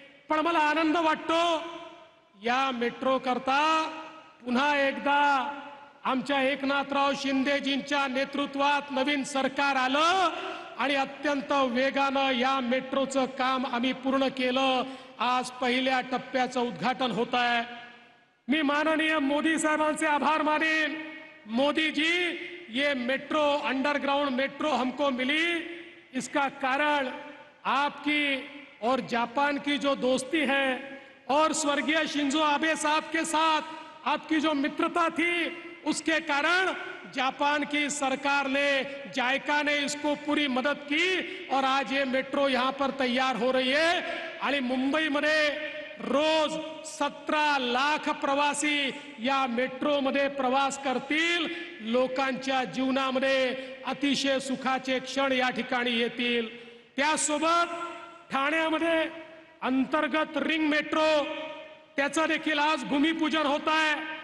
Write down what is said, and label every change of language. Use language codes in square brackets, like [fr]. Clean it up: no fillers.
[mr] पण मला आनंद वाटतो या मेट्रो करता पुन्हा एकदा आमच्या एकनाथराव शिंदेजींच्या नेतृत्वात नवीन सरकार आलं आणि अत्यंत वेगानं या मेट्रोचं काम आम्ही पूर्ण केलं. आज पहिल्या टप्प्याचं उद्घाटन होत आहे. मी माननीय मोदी साहेबांचे आभार मानेन. [hi] मोदी जी, ये मेट्रो अंडरग्राउंड मेट्रो हमको मिली, इसका कारण आपकी और जापान की जो दोस्ती है और स्वर्गीय शिंजो आबे साहब के साथ आपकी जो मित्रता थी, उसके कारण जापान की सरकार ने, जायका ने इसको पूरी मदद की और आज ये मेट्रो यहाँ पर तैयार हो रही है. [mr] आणि मुंबईमध्ये रोज 17 लाख प्रवासी या मेट्रोमध्ये प्रवास करतील. लोकांच्या जीवनामध्ये अतिशय सुखाचे क्षण या ठिकाणी येतील. त्यासोबत ठाण्यामध्ये अंतर्गत रिंग मेट्रो, त्याचं देखील आज भूमिपूजन होत आहे.